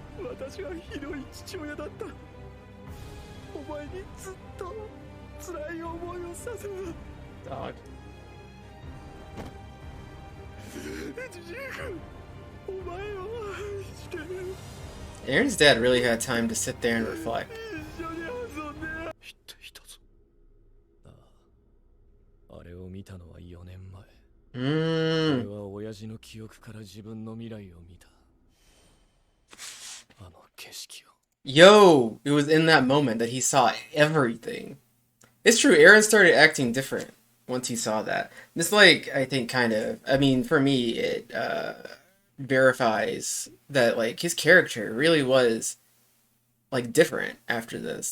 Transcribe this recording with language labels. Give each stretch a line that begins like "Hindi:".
Japanese: 私はひどい父親だった。お前にずっと辛い思いをさせた。
English: Dog.
Japanese: ジジイ君、お前を愛してる。
English: Aaron's dad really had time to sit there and reflect.
Japanese: 一緒に遊んで。言っていたぞ。あれを見たのは4年前。俺は親父の記憶から自分の未来を見た。あの景色を。
English: Yo, it was in that moment that he saw everything. It's true, Aaron started acting different once he saw that. This, like, I think kind of, I mean, for me, it verifies that, like, his character really was, like, different after this.